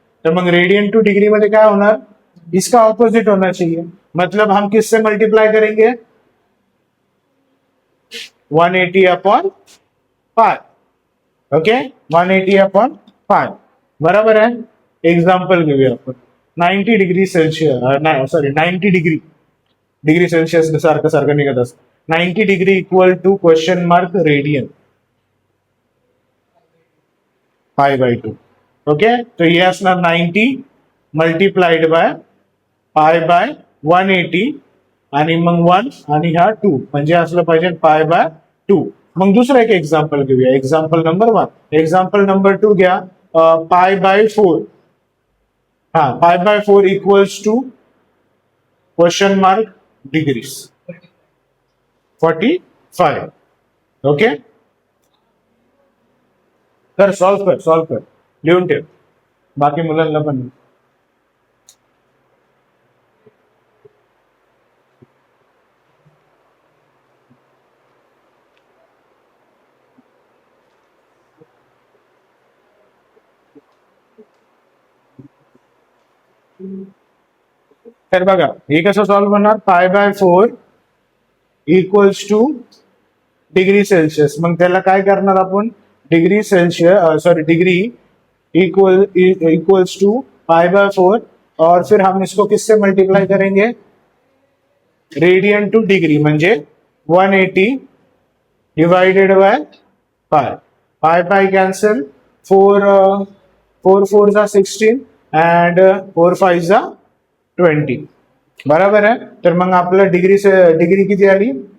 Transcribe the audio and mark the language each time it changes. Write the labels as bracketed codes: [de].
[mr] तर मग radian two degree मध्ये काय होणार? [hi] इसका ऑपोजिट होना चाहिए. मतलब हम किससे मल्टीप्लाई करेंगे? [en] 180 upon pi. Okay, 180 upon pi. [hi] बराबर है. [mr] एग्जाम्पल घेऊया आपण. 90 degree Celsius, sorry 90 degree, degree Celsius सारखं सारखं निघत असतं. [en] 90 degree equal to question mark radian pi by 2. [mr] Okay, तो ये असणार 90 मल्टीप्लाइड बाय पाय बाय 180 आणि मग 1 आणि हा 2, म्हणजे असलं पाहिजे पाय बाय 2. मग दुसरं एक एक्झाम्पल घेऊया. Example number 1. एक्झाम्पल नंबर 2 घ्या. Pi by 4. [en] हा, pi by 4 equals to question mark degrees 45. [mr] Okay, तर सॉल्व कर, लिहून ठेव. बाकी मुलांना पण. तर बघा, हे कसं सॉल्व होणार? [en] Pi by 4 equals to degree Celsius. [mr] मग त्याला काय करणार आपण? [en] degree Celsius, sorry degree equals to pi by 4, [hi] और फिर हम इसको किससे मल्टीप्लाई करेंगे? [mr] रेडियन टू डिग्री, म्हणजे 180 divided by pi. Pie pi cancel. 4 जा 16 अँड 4 5 जा 20. बराबर आहे. तर मग आपलं डिग्री किती आली?